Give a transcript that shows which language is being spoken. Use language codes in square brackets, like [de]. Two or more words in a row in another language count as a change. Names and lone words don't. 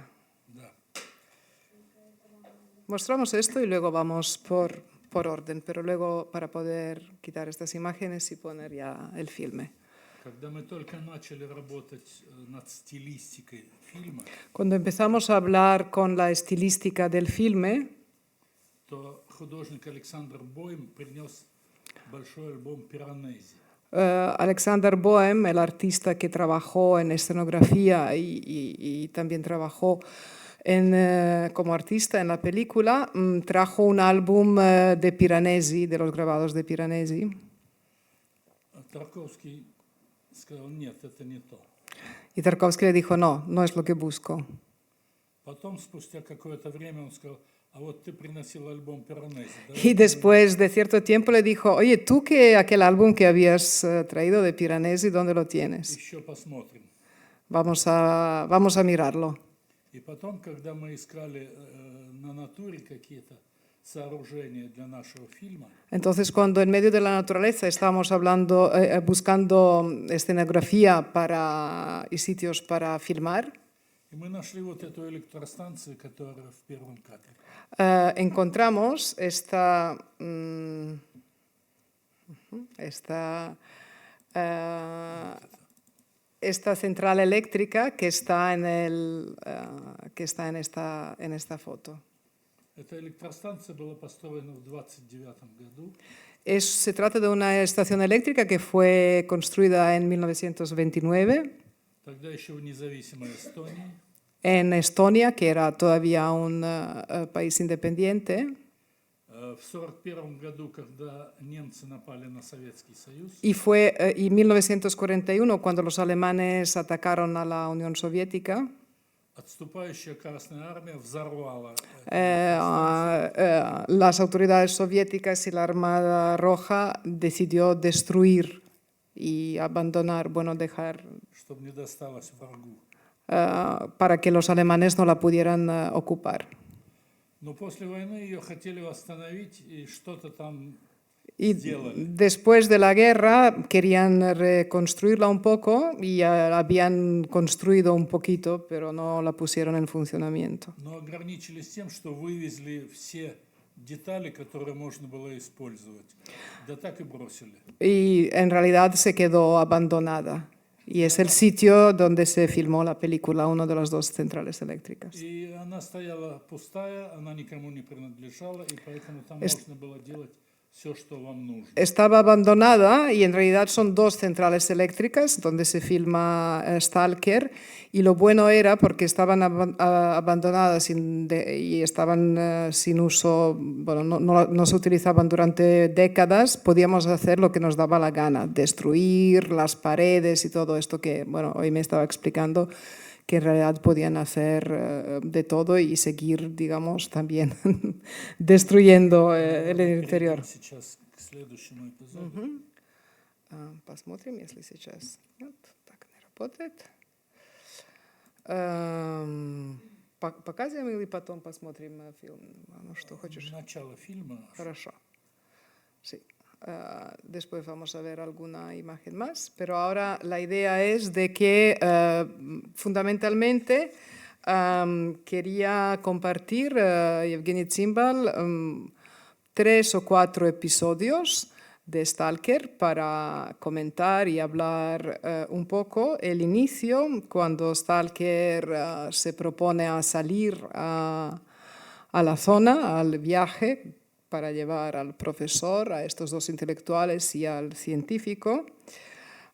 [ru] Да. [es] Mostramos esto y luego vamos por orden, pero luego para poder quitar estas imágenes y poner ya el filme. [ru] Когда мы только начали работать над стилистикой фильма, [es] Cuando empezamos a hablar con la estilística del filme, [ru] то художник Александр Бойм принес большой альбом «Пиранези». [es] Alexander Boehm, el artista que trabajó en escenografía y también trabajó como artista en la película, trajo un álbum de Piranesi, de los grabados de Piranesi. [ru] Тарковский сказал, нет, это не то. [es] Y Tarkovsky le dijo, no, no es lo que busco. [ru] Потом, спустя какое-то время, он сказал, а вот ты приносил альбом «Пиранези». [es] Y después de cierto tiempo le dijo, oye, tú que aquel álbum que habías traído de Piranesi, ¿dónde lo tienes? [ru] Еще посмотрим. [es] Vamos a mirarlo. [ru] И потом, когда мы искали на натуре какие-то сооружения для нашего фильма, [es] Entonces, cuando en medio de la naturaleza estábamos buscando escenografía y sitios para filmar, [ru] и мы нашли вот эту электростанцию, которая в первом кадре. [es] encontramos esta central eléctrica que está en esta foto. [ru] Эта электростанция была построена в 1929 году. [es] Se trata de una estación eléctrica que fue construida en 1929 [ru] Тогда еще в независимой Эстонии. [es] en Estonia, que era todavía un país independiente. [ru] В 1941 году, когда немцы напали на Советский Союз, [es] Y fue en 1941 cuando los alemanes atacaron a la Unión Soviética. [ru] отступающая Красная Армия взорвала. [es] Las autoridades soviéticas y la Armada Roja decidió destruir y abandonar, dejar, [ru] Чтобы не досталось врагу. [es] para que los alemanes no la pudieran ocupar. [ru] Но после войны ее хотели восстановить и что-то там [es] Y [ru] сделали. [es] después de la guerra querían reconstruirla un poco y habían construido un poquito, pero no la pusieron en funcionamiento. [ru] Но ограничились тем, что вывезли все детали, которые можно было использовать. Да так и бросили. [es] Y en realidad se quedó abandonada. Y es el sitio donde se filmó la película, una de las dos centrales eléctricas. [ru] И она стояла пустая, она никому не принадлежала, и поэтому там можно было делать все, что вам нужно. [es] Estaba abandonada y en realidad son dos centrales eléctricas donde se filma Stalker, y lo bueno era porque estaban abandonadas y estaban sin uso, no se utilizaban durante décadas, podíamos hacer lo que nos daba la gana, destruir las paredes y todo esto que hoy me estaba explicando, que en realidad podían hacer de todo y seguir, digamos, también destruyendo el interior. [ru] Сейчас к следующему эпизоду. Посмотрим, если сейчас нет, так не работает. Показываем или потом посмотрим фильм? Что хочешь? Начало фильма. Хорошо. [es] Sí. Después vamos a ver alguna imagen más, pero ahora la idea es de que fundamentalmente quería compartir, Evgeny Zimbal, 3 o 4 episodios de Stalker para comentar y hablar un poco el inicio, cuando Stalker se propone a salir a la zona, al viaje, para llevar al profesor, a estos dos intelectuales y al científico.